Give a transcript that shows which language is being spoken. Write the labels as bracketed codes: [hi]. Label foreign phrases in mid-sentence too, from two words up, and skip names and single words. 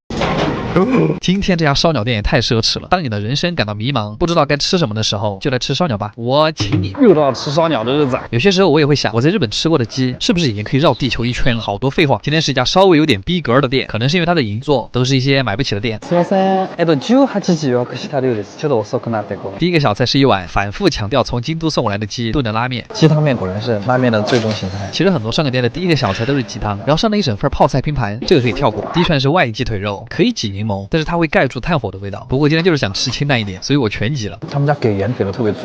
[zh] 今天这家烧鸟店也太奢侈了。当你的人生感到迷茫，不知道该吃什么的时候，就来吃烧鸟吧。我请你。又到吃烧鸟的日子。有些时候我也会想，我在日本吃过的鸡，是不是已经可以绕地球一圈了？好多废话。今天是一家稍微有点逼格的店，可能是因为它的银座都是一些买不起的店。 [ja] すみません。18時予約した量です。ちょっと遅くなってこう。 [zh] 第一个小菜是一碗反复强调从京都送过来的鸡炖的拉面。鸡汤面果然是拉面的最终形态。其实很多烧鸟店的第一个小菜都是鸡汤，然后上了一整份泡菜拼盘，这个可以跳过。第一串是外鸡腿肉，可以挤柠檬，但是它会盖住炭火的味道。不过今天就是想吃清淡一点，所以我全挤了。他们家给盐给的特别足。